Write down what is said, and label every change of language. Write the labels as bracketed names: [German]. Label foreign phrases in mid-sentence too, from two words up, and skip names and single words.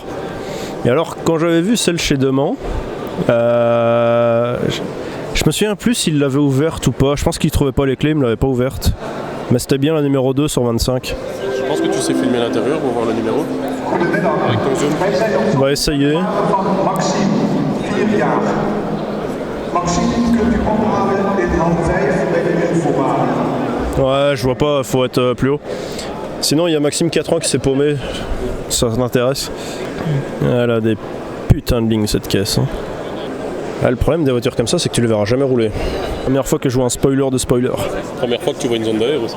[French] Et alors quand j'avais vu celle chez Deman, je me souviens plus s'il l'avait ouverte ou pas. Je pense qu'il trouvait pas les clés, il me l'avait pas ouverte. Mais c'était bien la numéro 2 sur 25. Je pense que tu sais filmer l'intérieur pour voir le numéro. Avec ton zoom. On va essayer. [Dutch] Maxime, 4 jaar. Maxime, kunt u ophalen in hand 5 bij de infowagen. [French] Ouais, je vois pas, faut être plus haut. Sinon, il y a Maxime 4 ans qui s'est paumé. Ça t'intéresse? Elle a des putains de lignes cette caisse. Hein. Ah, le problème des voitures comme ça, c'est que tu les verras jamais rouler. Première fois que je vois un spoiler de spoiler. Première fois que tu vois une zone d'air aussi.